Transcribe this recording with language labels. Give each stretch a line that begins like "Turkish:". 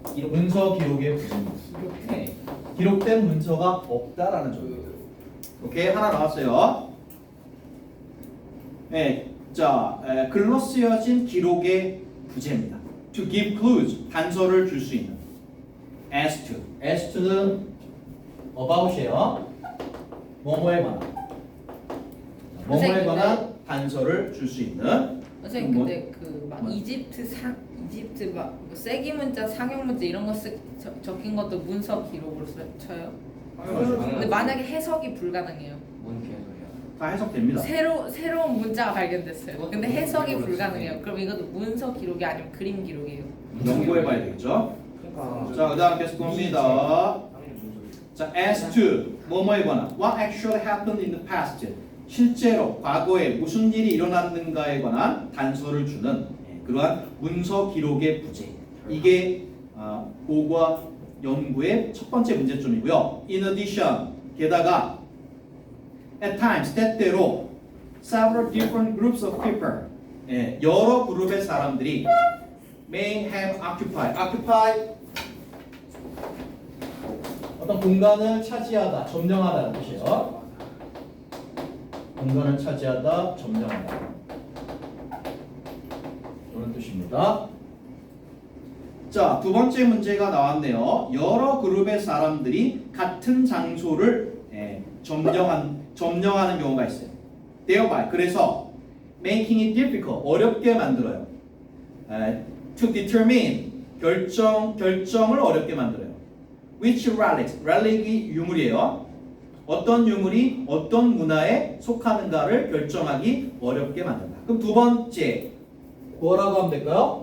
Korean: 문서 기록의 부재입니다. 네. 기록된 문서가 없다라는 점. 오케이, 하나 나왔어요. 네, 자, 글로 쓰여진 기록의 부재입니다.
English: To give clues,
Korean: 단서를 줄 수 있는. As to는 about이에요. 뭐뭐에 관한. 뭐뭐에 선생님, 관한 단서를 줄 수 있는. 선생님 뭐? 근데 그 막 이집트 막뭐 세기 문자 상형 문자 이런 거 적힌 것도 문서 기록으로 쳐요? 근데 만약에 해석이 불가능해요. 뭔 개소리야? 다 해석됩니다. 새로운 문자가 발견됐어요. 근데 해석이 불가능해요. 그럼 이것도 문서 기록이 아니면 그림 기록이에요. 연구해봐야 되겠죠. 그러니까 자, 그다음 계속 봅니다. 자, as to 뭐뭐에 관한
English: what actually happened in the past
Korean: 실제로 과거에 무슨 일이 일어났는가에 관한 단서를 주는 그러한 문서 기록의 부재. 이게 고고학 연구의 첫 번째 문제점이고요.
English: In addition, 게다가 at times, 때때로 several different groups of people,
Korean: 여러 그룹의 사람들이
English: may have occupy
Korean: 어떤 공간을 차지하다, 점령하다는 뜻이에요. 공간을 차지하다, 점령하다. 이런 뜻입니다. 자, 두 번째 문제가 나왔네요. 여러 그룹의 사람들이 같은 장소를 점령하는 경우가 있어요.
English: thereby, 그래서 making it difficult,
Korean: 어렵게 만들어요.
English: to determine,
Korean: 결정을 어렵게 만들어요. which relic이 유물이에요. 어떤 유물이 어떤 문화에 속하는가를 결정하기 어렵게 만든다. 그럼 두 번째 뭐라고 하면 될까요?